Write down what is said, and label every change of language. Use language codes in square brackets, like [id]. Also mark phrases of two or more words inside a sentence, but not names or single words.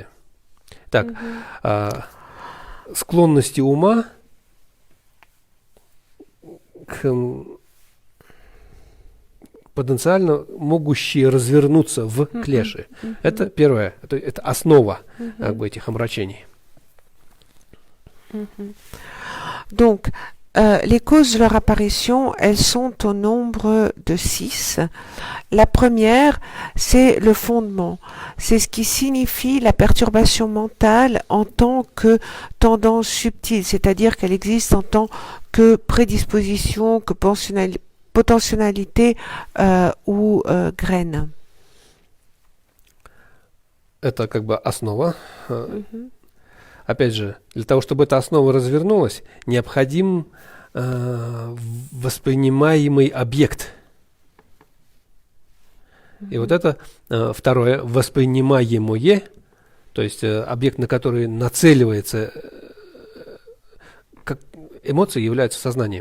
[ru] Так, склонности ума потенциально могущие развернуться в клеши. Это первое, это основа как бы, этих омрачений. [fr] Donc, les causes de leur apparition, elles sont au nombre de 6. La première, c'est le fondement. C'est ce qui signifie la perturbation mentale en tant que tendance subtile, c'est-à-dire qu'elle existe en tant que prédisposition, que potentialité ou graine. [ru] Это как бы основа. Опять же, для того, чтобы эта основа развернулась, необходим воспринимаемый объект. И вот это второе, воспринимаемое, то есть объект, на который нацеливается, как эмоции являются сознанием.